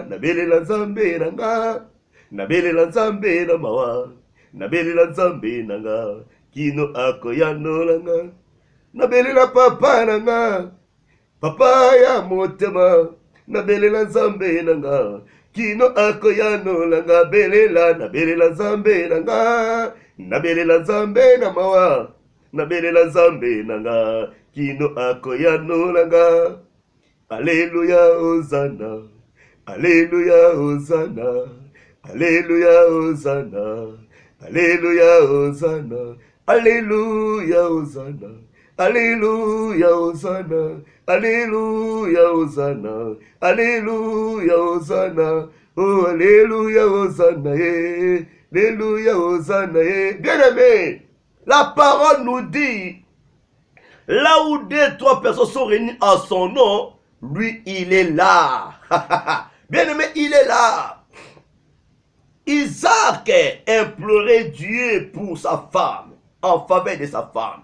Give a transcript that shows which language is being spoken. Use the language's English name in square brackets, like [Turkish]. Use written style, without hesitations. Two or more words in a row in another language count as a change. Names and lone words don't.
[Lingala] nabelela nzambe nanga, nabelela nzambe na mawa, nabelela nzambe nanga, kino akoya nolanga, nabelela papa nanga, papa ya motema, nabelela nzambe nanga, kino akoya nolanga belela, nabelela nzambe nanga, nabelela nzambe na mawa, nabelela nzambe nanga, kino akoya nolanga. [French] Alléluia, Hosanna, Alléluia, Hosanna, Alléluia, Hosanna, Alléluia, Hosanna, Alléluia, Hosanna, Alléluia, Hosanna, Alléluia, Hosanna, Alléluia, Hosanna, oh Alléluia, Hosanna, Alléluia, Hosanna, bien-aimé, la parole nous dit, là où 2-3 personnes sont réunies en son nom, lui, il est là. Bien-aimé, il est là. Isaac implorait Dieu pour sa femme, en faveur de sa femme.